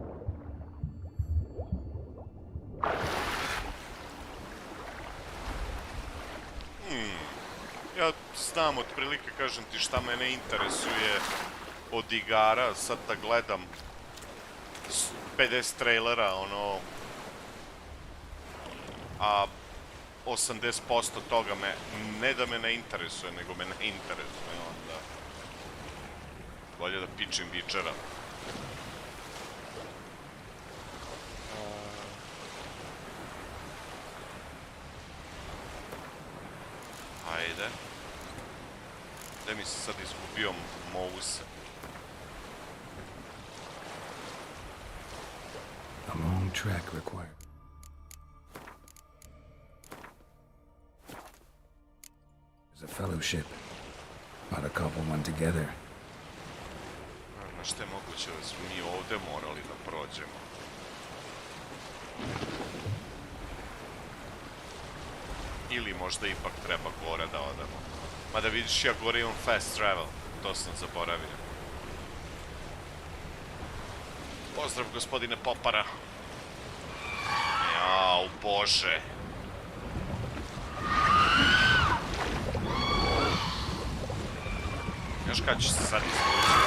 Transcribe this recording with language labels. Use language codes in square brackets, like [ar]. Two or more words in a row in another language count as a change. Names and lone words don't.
[sr] Ja znam otprilike, kažem ti, šta mene interesuje od igara, sad da gledam 50 trailera, ono, a 80% toga me, ne da me ne interesuje, nego me ne interesuje, onda bolje da pičim Witchera. Ajde. Gde mi se sad izgubio mouse? [en] A long track required. There's a fellowship. Not a couple one together. [sr] Znaš te moguće da smo mi ovde morali da prođemo. Ili možda ipak treba gore da odemo. Mada vidiš, ja gore imam [en] fast travel. [sr] To sam zaboravio. Pozdrav, gospodine Popara. Jao, bože. Znaš kada ću se sad izvući?